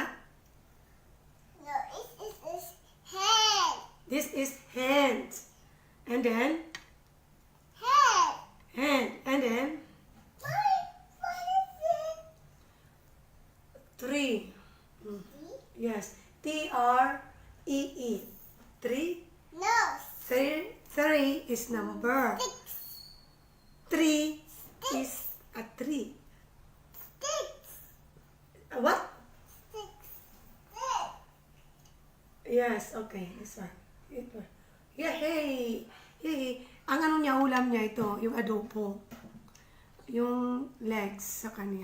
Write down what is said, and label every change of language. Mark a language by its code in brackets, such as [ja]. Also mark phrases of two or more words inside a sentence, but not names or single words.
[en] no, it's head. This is hand. And then, Head. hand. And then, Mommy, what is 3. it? Yes. T-R-E-E. 3. No, 3 is number. six. 3 is a 3. Six. What? Six. Six. Yes, okay. This one. Ito. Yeah, hey! Hey! [tl] Ang niya, ulam niya ito, yung adobo. Yung legs sa kanya.